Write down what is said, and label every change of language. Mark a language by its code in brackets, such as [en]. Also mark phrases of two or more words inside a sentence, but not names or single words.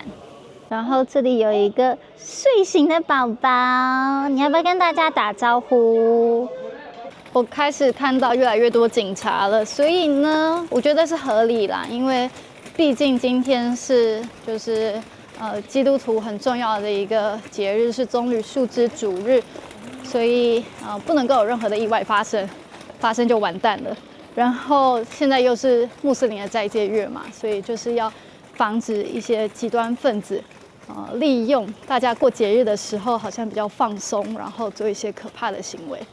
[zh] 然後這裡有一個睡醒的寶寶，你要不要跟大家打招呼？我開始看到越來越多警察了，所以呢，我覺得是合理啦，因為畢竟今天是就是基督徒很重要的一個節日，是棕櫚樹之主日，所以不能夠有任何的意外發生，發生就完蛋了。然後現在又是穆斯林的齋戒月嘛，所以就是要防止一些極端分子利用大家過節日的時候好像比較放鬆，然後做一些可怕的行為。